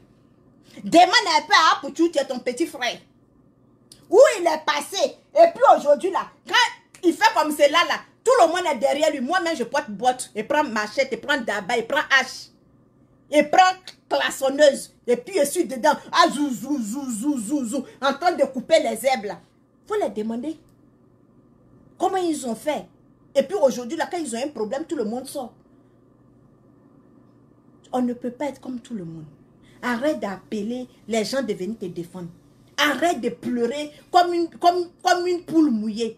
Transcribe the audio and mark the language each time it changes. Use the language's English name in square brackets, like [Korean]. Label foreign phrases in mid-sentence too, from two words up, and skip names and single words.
[French] Demande un peu à Apoutou, tu es ton petit frère. Où il est passé. Et puis aujourd'hui là, quand il fait comme cela là, tout le monde est derrière lui. Moi-même je porte botte, et prends machette, et prends daba, et prends hache. Et prends klaxonneuse. Et puis je suis dedans. Ah zou zou zou zou zou zou. En train de couper les herbes là. Il faut les demander. Comment ils ont fait? Et puis aujourd'hui, là, quand ils ont un problème, tout le monde sort. On ne peut pas être comme tout le monde. Arrête d'appeler les gens de venir te défendre. Arrête de pleurer comme une poule mouillée.